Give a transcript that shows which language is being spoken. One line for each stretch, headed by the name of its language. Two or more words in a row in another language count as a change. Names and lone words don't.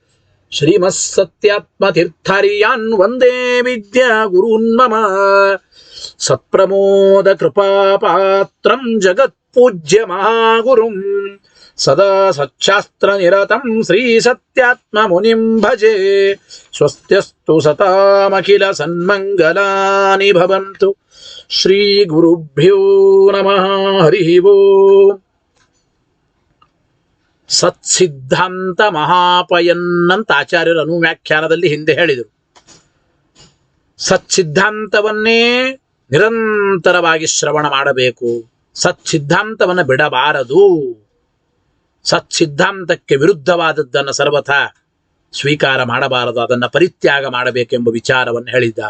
Sanskrit: श्रीमत्सत्यात्मतीर्थार्यान् वन्दे विद्यागुरून्मम सत्प्रमोदकृपापात्रं जगत्पूज्य महागुरुं सदा सच्छास्त्रनिरतं श्रीसत्यात्ममुनिं भजे स्वस्त्यस्तु सतामखिल सन्मङ्गलानि भवन्तु श्रीगुरुभ्यो नमः हरिः ओम्
Kannada: ಸತ್ಸಿದ್ಧಾಂತ ಮಹಾಪಯನ್ನಂತ ಆಚಾರ್ಯರು ಅನುವ್ಯಾಖ್ಯಾನದಲ್ಲಿ ಹಿಂದೆ ಹೇಳಿದರು. ಸತ್ಸಿದ್ಧಾಂತವನ್ನೇ ನಿರಂತರವಾಗಿ ಶ್ರವಣ ಮಾಡಬೇಕು, ಸತ್ಸಿದ್ಧಾಂತವನ್ನು ಬಿಡಬಾರದು, ಸತ್ಸಿದ್ಧಾಂತಕ್ಕೆ ವಿರುದ್ಧವಾದದ್ದನ್ನು ಸರ್ವಥಾ ಸ್ವೀಕಾರ ಮಾಡಬಾರದು, ಅದನ್ನು ಪರಿತ್ಯಾಗ ಮಾಡಬೇಕೆಂಬ ವಿಚಾರವನ್ನು ಹೇಳಿದ್ದಾರೆ.